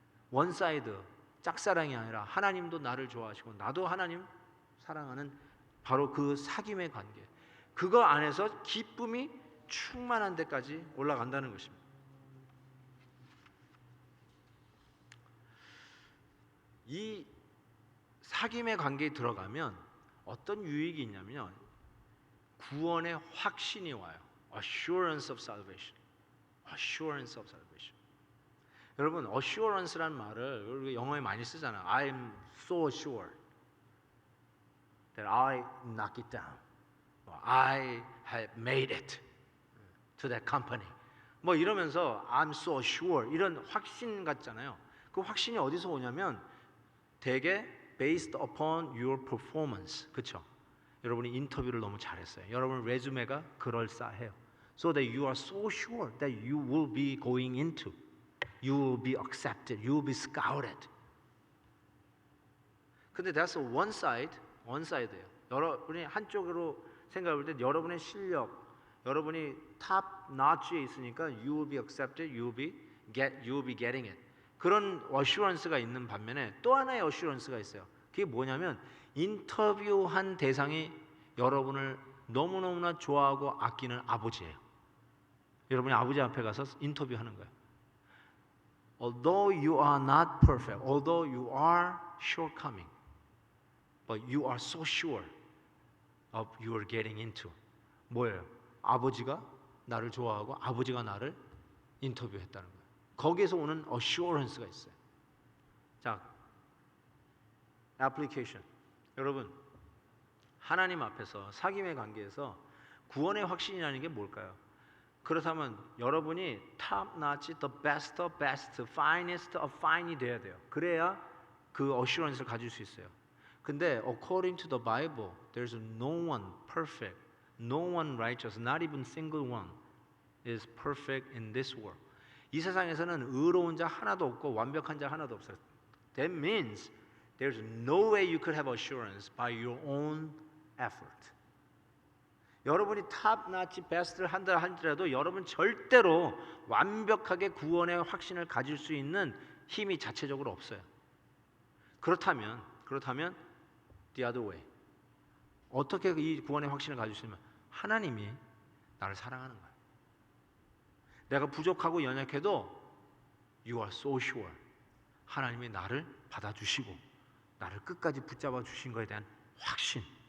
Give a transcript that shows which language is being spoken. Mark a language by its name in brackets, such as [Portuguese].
[Korean] 원사이드, 짝사랑이 아니라 하나님도 나를 좋아하시고 나도 하나님 사랑하는 바로 그 사귐의 관계, 그거 안에서 기쁨이 충만한 데까지 올라간다는 것입니다. 이 사귐의 관계에 들어가면 어떤 유익이 있냐면 구원의 확신이 와요. [English] Assurance of salvation. Assurance of salvation. [Korean] 여러분, assurance란 말을 우리 영어에 많이 쓰잖아요. [English] I'm so sure that I knock it down. I have made it to that company. [Korean] 뭐 이러면서 [English] I'm so sure [Korean] 이런 확신 같잖아요. 그 확신이 어디서 오냐면 되게 [English] based upon your performance. [Korean] 그렇죠? 여러분이 인터뷰를 너무 잘했어요. 여러분 레주메가 그럴싸해요. [English] So that you are so sure that you will be going into, you will be accepted, you will be scouted. [Korean] 근데 [English] that's one side [Korean] 예요. 여러분이 한쪽으로 생각해 볼 때 여러분의 실력, 여러분이 top notch에 있으니까 [English] you will be accepted, you will be getting it. [Korean] 그런 어슈런스가 있는 반면에 또 하나의 어슈런스가 있어요. 그게 뭐냐면 인터뷰한 대상이 여러분을 너무너무나 좋아하고 아끼는 아버지예요. 여러분이 아버지 앞에 가서 인터뷰하는 거예요. [English] Although you are not perfect, although you are shortcoming, but you are so sure of your getting into. [Korean] 뭐예요? 아버지가 나를 좋아하고 아버지가 나를 인터뷰했다는 거예요. 거기에서 오는 assurance가 있어요. 자, application. 여러분, 하나님 앞에서 사귐의 관계에서 구원의 확신이라는 게 뭘까요? 그렇다면 여러분이 [English] top notch, the best of best, finest of fine [Korean] 이 돼야 돼요. 그래야 그 assurance를 가질 수 있어요. [English] 근데 according to the Bible, there's no one perfect, no one righteous, not even single one is perfect in this world. [Korean] 이 세상에서는 의로운 자 하나도 없고 완벽한 자 하나도 없어요. [English] That means there's no way you could have assurance by your own effort. [Korean] 여러분이 탑나치 베스트를 한다 할지라도 여러분 절대로 완벽하게 구원의 확신을 가질 수 있는 힘이 자체적으로 없어요. [English] 그렇다면 the other way. [Korean] 어떻게 이 구원의 확신을 가질 수 있냐면 하나님이 나를 사랑하는 거예요. 내가 부족하고 연약해도 [English] You are so sure. [Korean] 하나님이 나를 받아주시고 나를 끝까지 붙잡아 주신 것에 대한 확신.